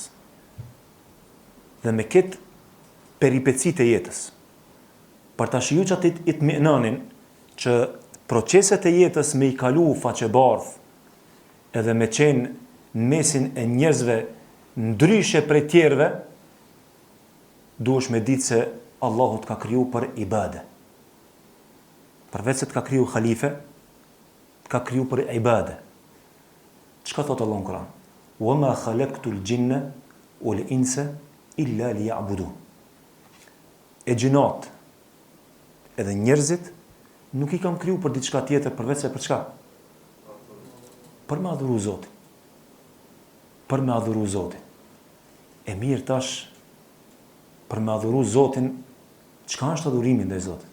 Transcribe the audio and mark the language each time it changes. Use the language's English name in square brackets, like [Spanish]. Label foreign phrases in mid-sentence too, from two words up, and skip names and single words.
[Albanian] dhe me këtë peripecit e jetës, për ta shiju qatë itminanin që proceset e jetës me i kalu faqebardh edhe me qenë në mesin e njerëzve ndryshe prej tjerve, duhesh me ditë se Allahu të ka kriju për ibade. Përveç se të ka kriju khalife, të ka kriju për ibade. Çka thot Allah në Kur'an? [Arabic] وما خلقت الجن والإنس إلا ليعبدون. [Albanian] E gjinat edhe njerëzit nuk i kam kriju për diçka tjetër përveç se për çka? Për me adhuru Zotin. Për me adhuru Zotin. E mirë tash, për me adhuru Zotin, çka është adhurimi ndaj Zotit?